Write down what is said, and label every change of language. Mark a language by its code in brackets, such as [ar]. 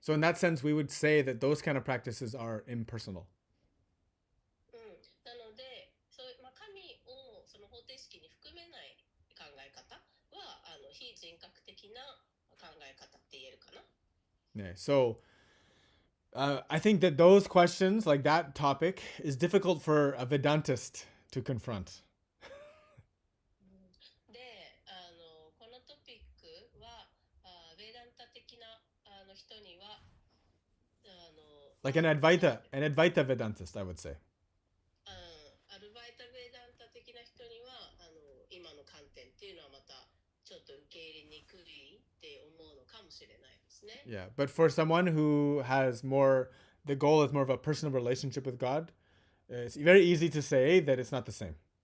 [en] So in that sense, we would say that those kind of practices are impersonal. [ja] なので、神をその方程式に含めない考え方は非人格的な考え方って言えるかな。 Yeah. [en] So I think that those questions, like that topic, is difficult for a Vedantist to confront. [ja] で、このトピックはベーダンタ的な人には [en] like an Advaita Vedantist, I would say. [ja] アルバイタベーダンタ的な人には今の観点っていうのはまたちょっと受け入れにくいって思うのかもしれないですね。 [en] Yeah, but for someone who has the goal is more of a personal relationship with God, it's very easy to say that it's not the same.